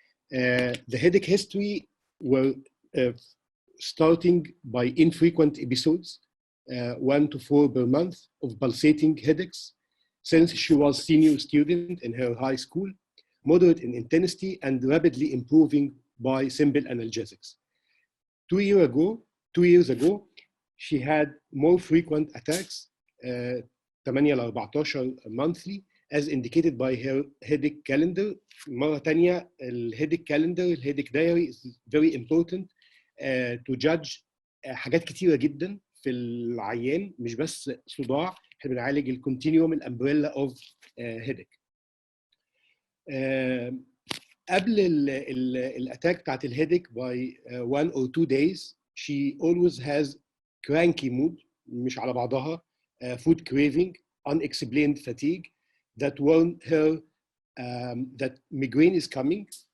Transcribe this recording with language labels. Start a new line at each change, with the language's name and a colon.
English: The headache history were starting by infrequent episodes, 1 to 4 per month of pulsating headaches since she was senior student in her high school, moderate in intensity and rapidly improving by simple analgesics. 2 years ago, she had more frequent attacks, 8 ل 14 monthly, as indicated by her headache calendar.
Arabic: مرة تانية, الheadache calendar, ال
English: headache diary is very important to judge
Arabic: حاجات كتيرة جدا في العيان, مش بس صداع, احنا بنعالج
English: الكونتينيوم, الامبريلا of headache.
Arabic: قبل
English: الاتاك
Arabic: بتاعت
English: الهيديك by 1 or 2 days, she always has cranky mood,
Arabic: مش على بعضها,
English: food craving, unexplained fatigue that warn her that migraine is coming.